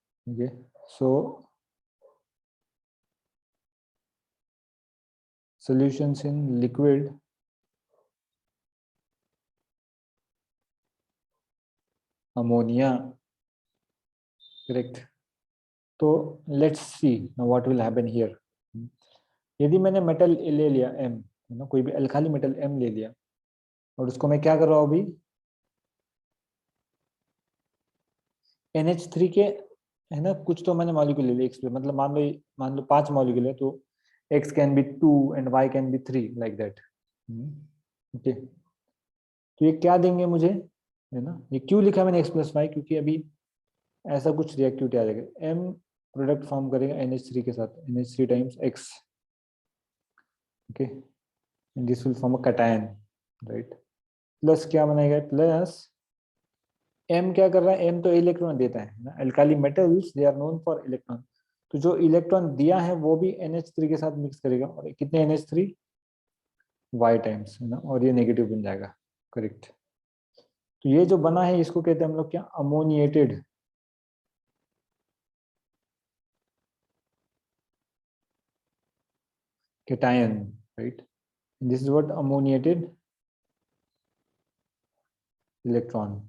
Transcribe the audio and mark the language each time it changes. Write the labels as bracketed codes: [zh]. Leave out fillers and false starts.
[en] Okay, so solutions in liquid ammonia, correct? तो let's see now what will happen here. [hi] यदि मैंने metal ले लिया M, कोई भी अल्काली मेटल M ले लिया और उसको मैं क्या कर रहा हूं अभी? NH3 के, है ना, कुछ तो मैंने मॉलिक्यूल ले लिया, मतलब मान लो 5 मॉलिक्यूल है, तो [en] X can be 2 and Y can be 3 like that. [hi] Okay, तो ये क्या देंगे मुझे, है ना. ये क्यों लिखा मैंने X+Y? क्योंकि अभी ऐसा कुछ रिएक्टिविटी आ जाएगा. M प्रोडक्ट फॉर्म करेगा NH3 के साथ, NH3 times X. [en] Okay, and this will form a cation, right. [hi] Plus क्या बनाएगा? प्लस M क्या कर रहा है? M तो इलेक्ट्रॉन देता है ना. [en] Alkali metals they are known for electron. [hi] तो जो इलेक्ट्रॉन दिया है वो भी NH3 के साथ मिक्स करेगा. और कितने NH3? Y टाइम्स है ना. और ये नेगेटिव बन जाएगा. करेक्ट. तो ये जो बना है इसको कहते हैं हम लोग क्या? [en] Ammoniated cation, right? And this is what ammoniated electron.